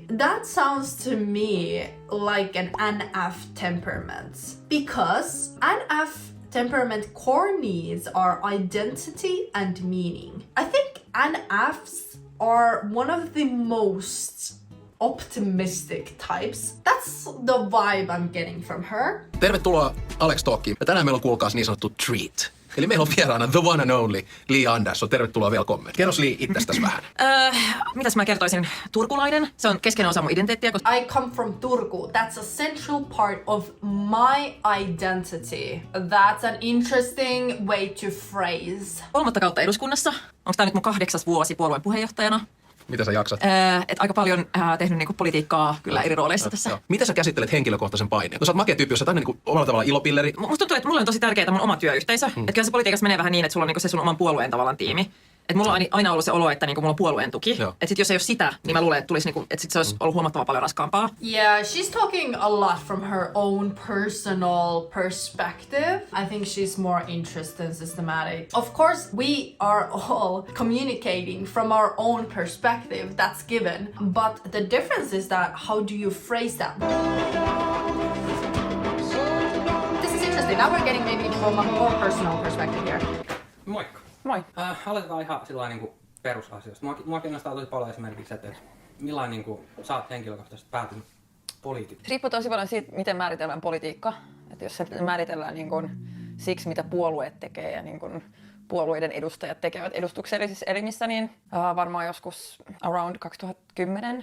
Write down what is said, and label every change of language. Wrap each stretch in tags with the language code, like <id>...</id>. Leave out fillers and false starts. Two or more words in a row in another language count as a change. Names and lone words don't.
<en>That sounds to me like an NF temperament. Because NF temperament core needs are identity and meaning. I think NFs are one of the most optimistic types. That's the vibe I'm getting from her.</en> <fi>Tervetuloa Alex Talkiin. Ja tänään meillä on kuulkaas niin sanottu treat. Eli meillä on vieraana</fi> <en>the one and only</en> <fi>Li Andersson. Tervetuloa vielä kommentti. Kerros Li itsestäsi vähän. Mitäs mä kertoisin? Turkulainen. Se on keskeinen osa mun identiteettiä.</fi> <en>I come from Turku. That's a central part of my identity. That's an interesting way to phrase.</en> <fi>3 kautta eduskunnassa. Onko tää nyt mun 8. vuosi puolueen puheenjohtajana? Mitä sä jaksat? Et aika paljon tehnyt niinku politiikkaa kyllä eri rooleissa tässä. Joo. Miten sä käsittelet henkilökohtaisen paineen? Kun sä oot makea tyyppi, jos sä oot aina niinku omalla tavalla ilopilleri. Musta tuntuu, että mulle on tosi tärkeää mun oma työyhteisö. Että kyllä se politiikassa menee vähän niin, että sulla on niinku se sun oman puolueen tavallaan tiimi. Että mulla on aina ollut se olo, että niinku mulla on puolueen tuki. Että sit jos ei ole sitä, niin mä luulen, että niinku, et sit se olisi ollut huomattavan paljon raskaampaa.</fi> <en>Yeah, she's talking a lot from her own personal perspective. I think she's more interested and systematic. Of course, we are all communicating from our own perspective, that's given. But the difference is that how do you phrase that? This is interesting. Now we're getting maybe from a more personal perspective here.</en> <fi>Moikka. Moi. Aloitetaan ihan sillain niinku perusasioista. Mua kiinnostaa tosi paljon esimerkiksi, että millainen niinku sä oot henkilökohtaisesti päätynyt poliitikoksi. Riippuu tosi paljon siitä, miten määritellään politiikka. Että jos se määritellään niin kun siksi, mitä puolueet tekee ja niin kun puolueiden edustajat tekevät edustuksellisissa elimissä, niin varmaan joskus around 2010.</fi>